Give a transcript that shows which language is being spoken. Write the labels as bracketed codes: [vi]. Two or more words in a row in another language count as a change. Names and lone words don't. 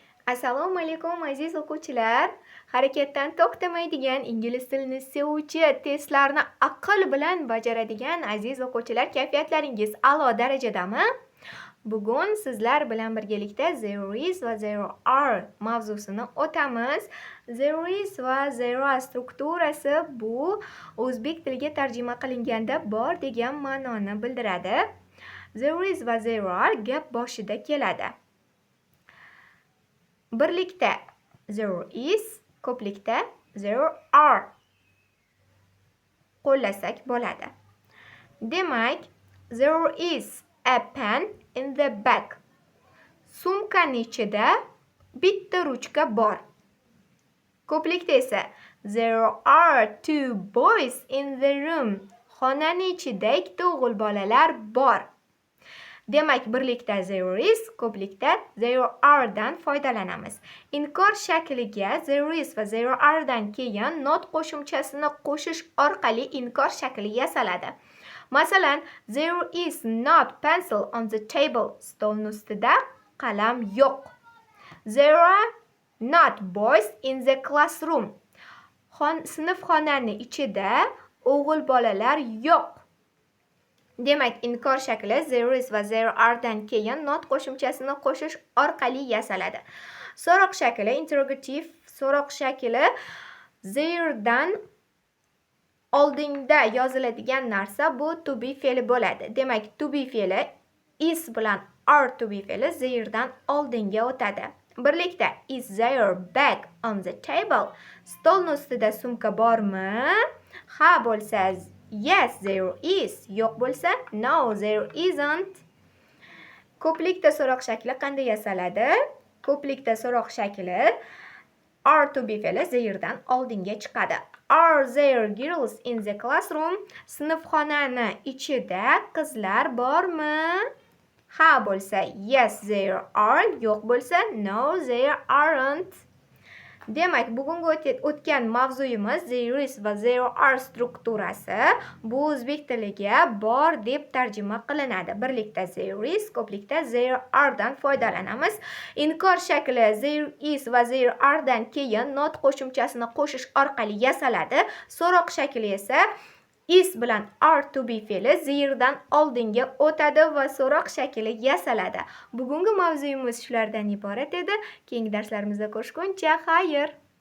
[uz] Assalomu alaykum aziz o'quvchilar. Harakatdan to'xtamaydigan ingliz tilini sevuvchi, testlarni aql bilan bajaradigan aziz o'quvchilar, kayfiyatlaringiz a'lo darajadami? Bugun sizlar bilan birgalikda [en] there is [uz] va [en] there are [uz] mavzusini o'tamiz. [en] There is [uz] va [en] there are [uz] strukturasi bu o'zbek tiliga tarjima qilinganda bor degan ma'noni bildiradi. [en] There is [uz] va [en] there are [uz] gap boshida keladi. Birlikda [en] there is, [uz] ko'plikda [en] there are [uz] qo'llasak bo'ladi. Demak, [en] there is a pen in the bag. [uz] Sumkaning ichida bitta ruchka bor. Ko'plikda esa [en] there are two boys in the room. [uz] Xonaning ichida ikkita o'g'il bolalar bor. Demak, birlikda [en] there is, [uz] ko'plikda [en] there are [uz] dan foydalanamiz. Inkor shakliga [en] there is [uz] va [en] there are [uz] dan keyin not qo'shimchasini qo'shish orqali inkor shakli yasaladi. Masalan, [en] there is not pencil on the table. [uz] Stolning ustida qalam yo'q. [en] There are not boys in the classroom. [uz] Sinf xonani ichida o'g'il bolalar yo'q. Demak, inkor shakli [en] there is [uz] va [en] there are [uz] dan keyin not qo'shimchasini qo'shish orqali yasaladi. So'roq shakli, interrogative so'roq shakli there dan oldinda yoziladigan narsa bu [en] to be [uz] fe'li bo'ladi. Demak, [en] to be [uz] fe'li is bilan [en] are to be [uz] fe'li there dan oldinga o'tadi. [en] Birlikda is there bag on the table? [uz] Stolning ustida sumka bormi? Ha bo'lsa [en] yes, there is. [uz] Yo'q bo'lsa [en] no, there isn't. [uz] Ko'plikda so'roq shakli qanday yasaladi? Ko'plikda so'roq shakli [en] are to be [uz] fe'li there dan oldinga chiqadi. [en] Are there girls in the classroom? [uz] Sinfxonani ichida qizlar bormi? Ha bo'lsa [en] yes, there are. [uz] Yo'q bo'lsa [en] no, there aren't. [uz] Demak, bugungi o'tgan mavzuyimiz [en] there is [uz] va [en] there are [uz] strukturasi bu o'zbek tiliga bor deb tarjima qilinadi. Birlikda [en] there is, [uz] ko'plikda [en] there are [uz] dan foydalanamiz. Inkor shakli [en] there is [uz] va [en] there are [uz] dan keyin not qo'shimchasini qo'shish orqali yasaladi. So'roq shakli esa is bilan [en] are to be [uz] fe'li there dan oldinga o'tadi va so'roq shakli yasaladi. Bugungi mavzuyimiz shulardan iborat edi. Keyingi darslarimizda ko'rishguncha xayr.